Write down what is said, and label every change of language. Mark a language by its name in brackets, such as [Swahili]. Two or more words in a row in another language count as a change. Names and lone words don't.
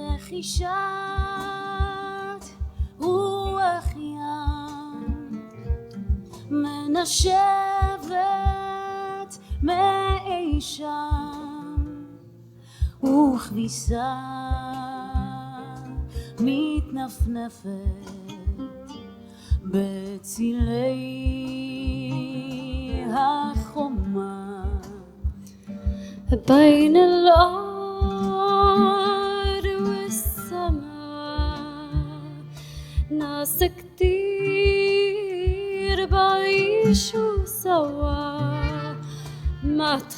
[Hebrew] לחישת רוח ים מנשבת מאי שם וכביסה מתנפנפת בצילי החומה بين [Arabic] الأرض والسماء ناس كتير بعيشوا سوا ما